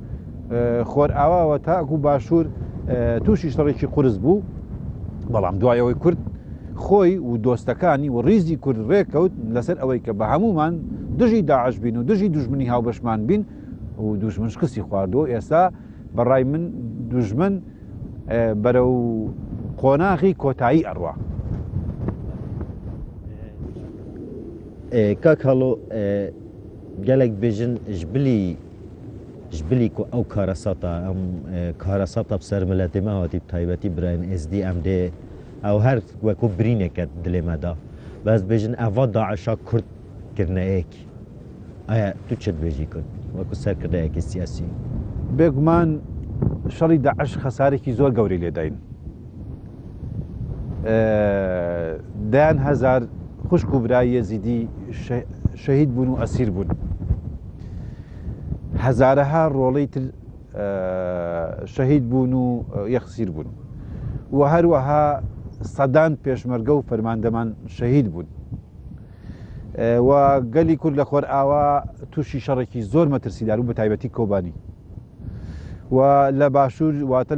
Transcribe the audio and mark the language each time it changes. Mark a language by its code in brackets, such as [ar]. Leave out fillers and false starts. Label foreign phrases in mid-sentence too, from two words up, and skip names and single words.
[ckb] خۆرئاواوە تاکو باشوور تووشی شەڕێکی قورس بوو بەڵام دوایەوەی کورد خۆی و دۆستەکانی و ڕیزی کورد ڕێکەوت لەسەر ئەوەی کە بە هەمومان دژی داعش بین و دژی دوژمنی هاوبەشمان بین و دوژمن شکستی خواردەوە ئێستا بەڕای من دوژمن بەرەو قۆناغی کۆتایی ئەڕوا [ku] کاک هەڵۆ gelek bêjin ji bilî ku ew karasata em karasata bi ser miletê me hatî taybetî birayên êzdî em dê ew her wekû birîneke dilê me da bez bêjin eva daişa Kurd kirneyek aya tu çi dibêjî Kurd wekû serkirdeyekî siyasî [ckb] بێگومان شەڕی داعش خەسارێکی زۆر گەوری لێداین دایان هەزار خوشک و برای یەزیدی شەهید بوون و ئەسیر بوون هەزارەها ڕۆڵەی تر شەهید بوون و یەخسیر بوون و هەروەها سەدان پێشمەرگە و فەرماندەمان شەهید بوون و گەلی کورد لە خۆرئاوا تووشی شەڕێکی زۆر مەترسیدار و بە تایبەتی کۆبانی و لە باشوور واتە